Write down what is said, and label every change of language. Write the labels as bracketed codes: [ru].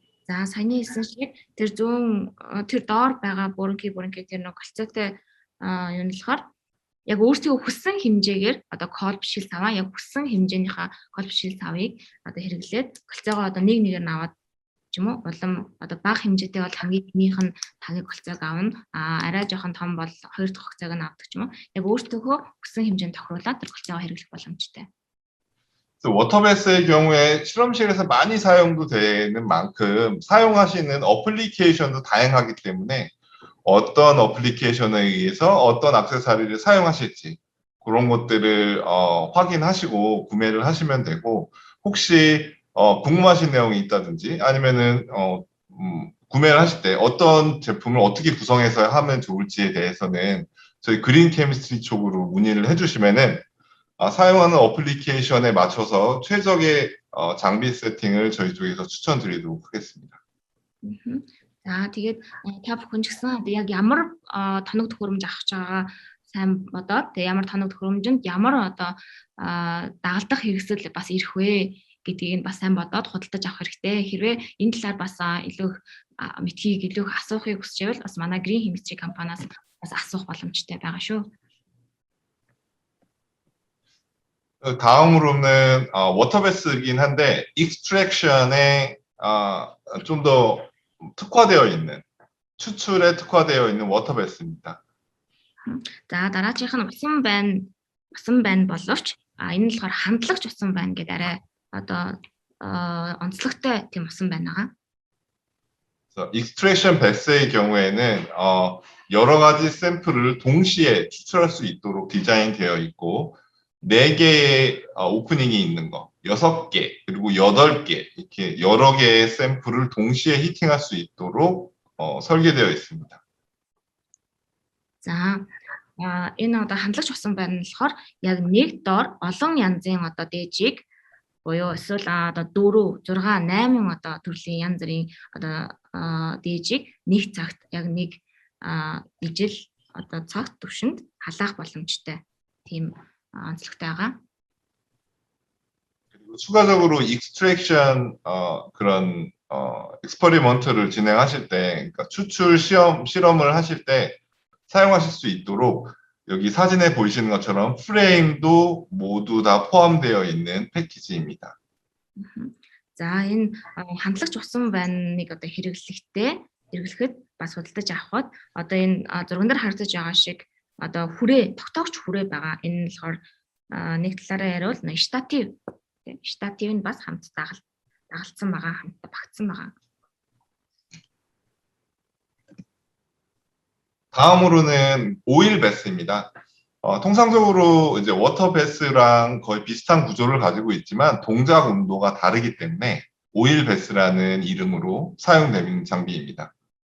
[mn] За саяны хэлсэн шиг тэр зүүн тэр доор байгаа бүрэнхий тэр нэг голцоотой юу нь болохоор яг өөрсдөө хүссэн хэмжээгээр одоо колб шил саваа яг хүссэн хэмжээнийхээ колб шил савыг одоо хэрэглээд голцоогоо одоо нэг нэгээр нь аваад ч юм уу улам одоо бага хэмжээтэй бол хамгийн нэмийнх нь тагийг голцоог авна арай жоохон том бол хоёр дахь голцоог нь авдаг ч юм уу яг өөртөө хүссэн хэмжээнд тохируулаад тэр голцоогоо хэрэглэх боломжтой. [ko] 워터베스의 경우에 실험실에서 많이 사용도 되는 만큼 사용하시는 어플리케이션도 다양하기 때문에 어떤 어플리케이션에 의해서 어떤 액세서리를 사용하실지 그런 것들을 확인하시고 구매를 하시면 되고 혹시 궁금하신 내용이 있다든지 아니면은 구매를 하실 때 어떤 제품을 어떻게 구성해서 하면 좋을지에 대해서는 저희 그린 케미스트리 쪽으로 문의를 해주시면은 사용하는 어플리케이션에 맞춰서 최적의 장비 세팅을 저희 쪽에서 추천드리도록 하겠습니다. [mn] За тэгээд та бүхэн ч гэсэн яг ямар тоног төхөөрөмж авах байгаа сайн бодоод тэгээд ямар тоног төхөөрөмжөнд ямар одоо дагалдах хэрэгсэл бас ирэх вэ гэдгийг нь бас сайн бодоод худалдаж авах хэрэгтэй. Хэрвээ энэ талаар бас илүү мэдхийг илүү асуухыг хүсчихвэл бас манай Green Chemistry компаниас бас асуух боломжтой байгаа шүү. [ko] 다음으로는 워터베스이긴 한데 익스트랙션에 좀 더 특화되어 있는 추출에 특화되어 있는 워터베스입니다. [mn] За дараагийнх нь усан байна боловч энэ нь болохоор хандлагч усан байна гэдэг арай одоо онцлогтой тийм усан байна. [ko] 익스트랙션 베스의 경우에는 여러 가지 샘플을 동시에 추출할 수 있도록 디자인되어 있고 4개의 오프닝이 있는 거, 6개, 그리고 8개 이렇게 여러 개의 샘플을 동시에 히팅할 수 있도록 설계되어 있습니다. [mn] За энэ одоо хандлагч усан байна болохоор яг нэг доор олон янзын одоо дээжийг буюу эсвэл одоо 4, 6, 8 одоо төрлийн янз бүрийн одоо дээжийг нэг цагт яг нэг ижил одоо цагт төвшөнд халаах боломжтой. Тийм онцлогтой байгаа. [ko] 그리고 추가적으로 익스트랙션 그런 익스퍼리먼트를 진행하실 때, 그러니까 추출 실험을 하실 때 사용하실 수 있도록 여기 사진에 보이시는 것처럼 프레임도 모두 다 포함되어 있는 패키지입니다. [mn] За энэ хандлагч усан байныг одоо хэрэглэхэд бас худалдаж авахд одоо энэ зурган дээр харагдаж байгаа шиг одоо тогтоогч хүрээ байгаа. Энэ нь болохоор нэг талаараа яриул штатив нь бас хамт дагалцсан байгаа, хамт багтсан байгаа. [ko] 다음으로는 오일 베스입니다. 통상적으로 이제 워터 베스랑 거의 비슷한 구조를 가지고 있지만 동작 온도가 다르기 때문에 오일 베스라는 이름으로 사용되는 장비입니다.